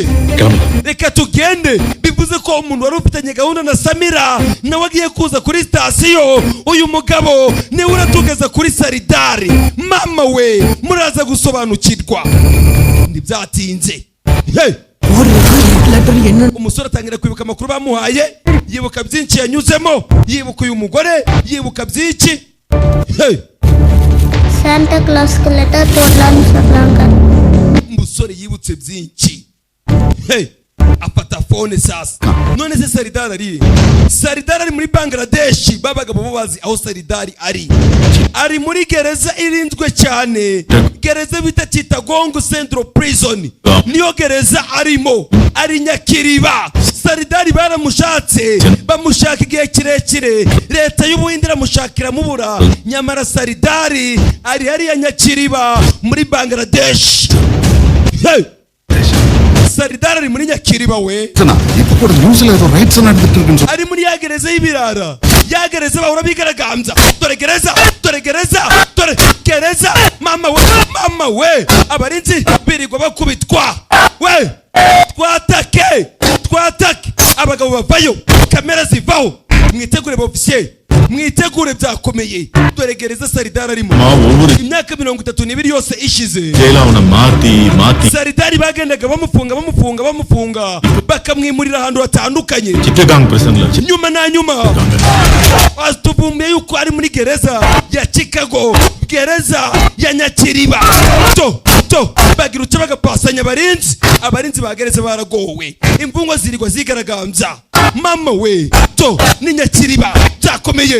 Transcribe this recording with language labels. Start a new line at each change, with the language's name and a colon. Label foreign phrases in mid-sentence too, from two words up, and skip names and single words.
Kinyarwanda: Reka tugende. Bivuze ko umuntu wari ufitanye gahunda na Samira nawe agiye kuza kuri sitasiyo. Uyu mugabo ni uratugeza kuri Saridari. Mama we, muraza gusobanukirwa. Ntibyatinze. Hey! Umusore atangira kwibuka amakuru bamuhaye, yibuka byinshi yanyuzemo, yibuka uyu mugore, yibuka byinshi. Hey!
Tamil: Santa Claus ku letter போடலாம்னு சொல்றாங்க.
Kinyarwanda: Umusore yibutse byinshi. Hey! Afata phone sasa. None se Saridari ari? Saridari ari muri Bangladesh, babagabo bo bazi aho Saridari ari. Ari muri gereza irinzwe cyane. Gereza bita Chittagong Central Prison. Niyo gereza arimo. Ari Nyakiriba. Saridari baramushatse, bamushaka igihe kirekire. Leta y'Ubuhinde iramushakira mubura. Nyamara Saridari ari hariya Nyakiriba muri Bangladesh. Hey! Saridari ari muri Nyakiriba we.
Tamil: இப்போ நியூஸ்ல ஏதோ ரைட்ஸ் நடந்துட்டு இருக்குன்னு
Kinyarwanda: ari muri ya gereza y'ibirara. Ya gereza bahora bigaragambya. Dore gereza, dore gereza, dore gereza. Mama we, abarinzi birirwa bakubitwa. We, twatake. Abagabo bavayo, kamera zivaho. Mwitegure bofisiye. Mwitegure byakomeye. Dore gereza Saridari arimo. Imyaka 32 yose ishize.
Tamil: ஜெயில அவனை மாத்தி
Kinyarwanda: Saridari bagendaga bamufunga bakamwimurira ahantu hatandukanye.
Tamil: Chittagong prisonல.
Kinyarwanda: Nyuma na nyuma atuvumbuye yuko ari muri gereza ya Chicago, gereza ya Nyakiriba. To bagira uca bagapasanya abarinzi ba gereza baragowe. Imvungwa zirigwa zigaragambya. Mama we, to ni Nyakiriba byakomeye.